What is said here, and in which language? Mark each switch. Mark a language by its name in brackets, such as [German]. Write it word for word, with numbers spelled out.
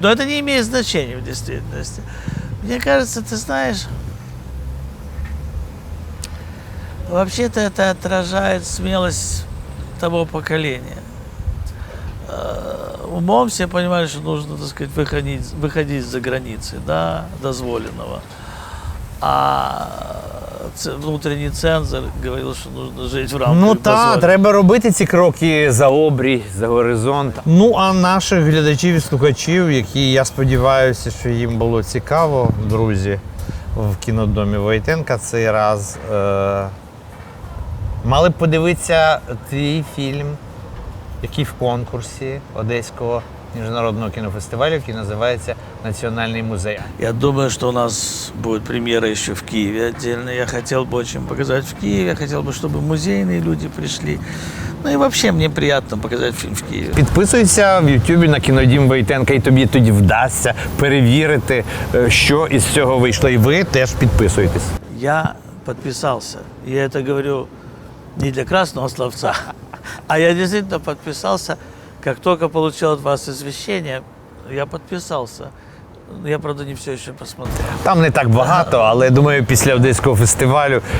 [Russian] Но это не имеет значения в действительности. Мне кажется, ты знаешь, вообще-то это отражает смелость того поколения. Умом все понимали, что нужно, так сказать, выходить, выходить за границы, да, дозволенного. А внутренний цензор говорил, [Ukrainian] що потрібно жити в рамках. Ну так, треба робити ці кроки за обрій, за горизонт. Ну, а наших глядачів і слухачів, які, я сподіваюся, що їм було цікаво, друзі, в кінодомі Войтенка цей раз, е- мали б подивитися твій фільм, який в конкурсі Одеського міжнародного кінофестивалю, який називається «Національний музей». [Russian] Я думаю, что у нас будет премьера еще в Киеве отдельно. Я хотел бы очень показать в Киеве. Я хотел бы, чтобы музейные люди пришли. Ну и вообще мне приятно показать фильм в Киеве. [Ukrainian] Підписуйся в Ютубі на Кінодім Войтенка, і тобі тоді вдасться перевірити, що із цього вийшло. І ви теж підписуйтесь. Я підписався. [Russian] Я это говорю не для красного словца, а я действительно подписался. Как только получил от вас извещение, я подписался. Я, правда, не все еще посмотрел. [Ukrainian] Там не так багато, але, думаю, після Одеського фестивалю